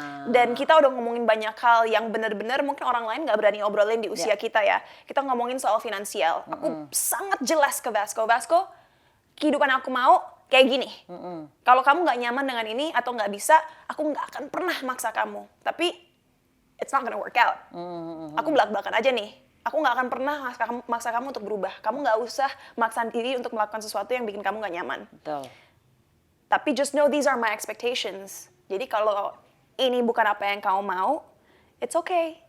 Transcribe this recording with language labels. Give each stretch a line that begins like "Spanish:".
Indonesian: Dan kita udah ngomongin banyak hal yang benar-benar mungkin orang lain nggak berani obrolin di usia kita ya. Kita ngomongin soal finansial. Aku sangat jelas ke Vasco, kehidupan aku mau kayak gini. Kalau kamu nggak nyaman dengan ini atau nggak bisa, aku nggak akan pernah maksa kamu. Tapi
English: it's not gonna work out.
Indonesian: Aku belak-belakan aja nih. Aku nggak akan pernah maksa kamu untuk berubah. Kamu nggak usah maksa diri untuk melakukan sesuatu yang bikin kamu nggak nyaman. Betul. Tapi
English: just know these are my expectations.
Indonesian: Jadi kalau ini bukan apa yang kamu mau,
English: it's okay.